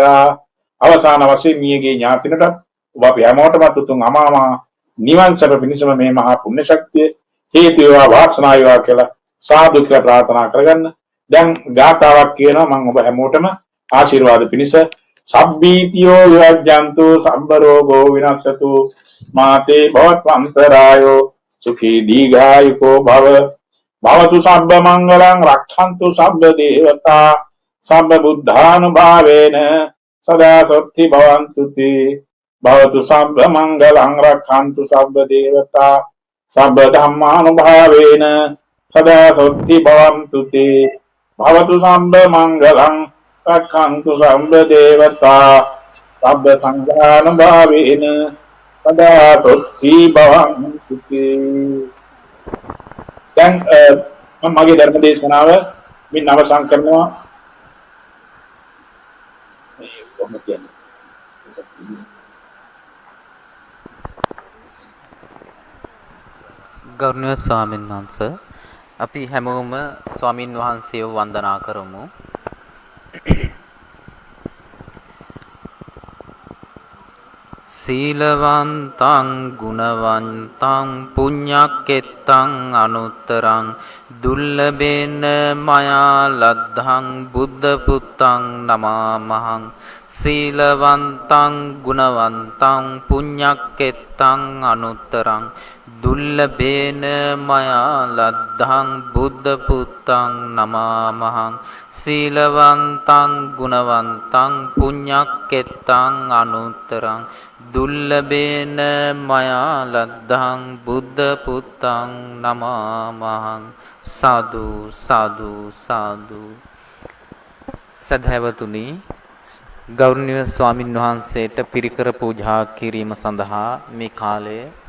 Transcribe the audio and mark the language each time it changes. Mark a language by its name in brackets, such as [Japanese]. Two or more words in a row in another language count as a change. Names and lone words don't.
[Sinhala] අවසාන වශයෙන් මියගේ ඥාතිනට ඔබ අපි හැමෝටම තුතුන් අමාමා නිවන් සැප පිණිසම මේ මහා පුණ්‍ය ශක්තිය හේතු වේවා වාසනාව වේවා කියලා සාදු කියලා ප්‍රාර්ථනා කරගන්න. දැන් ගාතාවක් කියනවා මම ඔබ හැමෝටම ආශිර්වාද පිණිස. [Pali] සබ්බීතියෝ විරජ්ජන්තු සම්බ රෝගෝ විනස්සතු මාතේ භවත්වන්තරායෝ සුඛී දීඝායුකෝ භව භවතු සබ්බ මංගලං රක්ඛන්තු සබ්බ දේවතා සබ්බ බුද්ධානුභාවේන සදා සොත්ති භවන්තු තේ. භවතු සබ්බ මංගලං රක්ඛන්තු සබ්බ දේවතා සබ්බ ධම්මානුභාවේන සදා සොත්ති භවන්තු තේ. භවතු සබ්බ මංගලං රක්ඛන්තු සබ්බ දේවතා සබ්බ සංඝානුභාවේන සදා සොත්ති භවන්තු තේ. [Sinhala] දැන් මම මගේ ධර්ම දේශනාව මින් අවසන් කරනවා. කොහොමද කියන්නේ? ගෞරවනීය ස්වාමීන් වහන්සේ අපි හැමෝම ස්වාමින් වහන්සේව වන්දනා කරමු. [Pali] සීලවන්තං ගුණවන්තං පුඤ්ඤක්කෙත්තං අනුත්තරං දුල්ලභේන මයා ලද්ධං බුද්ධ පුත්තං නමාමහං. සීලවන්තං ගුණවන්තං පුඤ්ඤක්කෙත්තං අනුත්තරං දුල්ලභේන මයා ලද්ධං බුද්ධ පුත්තං නමාමහං. සීලවන්තං ගුණවන්තං පුඤ්ඤක්කෙත්තං අනුත්තරං දුල්ලභේන මයා ලද්ධං බුද්ධ පුත්තං නමාමහං. [Sinhala] සාදු සාදු සාදු. සදහැවතුනි, ගෞරවනීය ස්වාමින් වහන්සේට පිරිකර පූජා කිරීම සඳහා මේ කාලය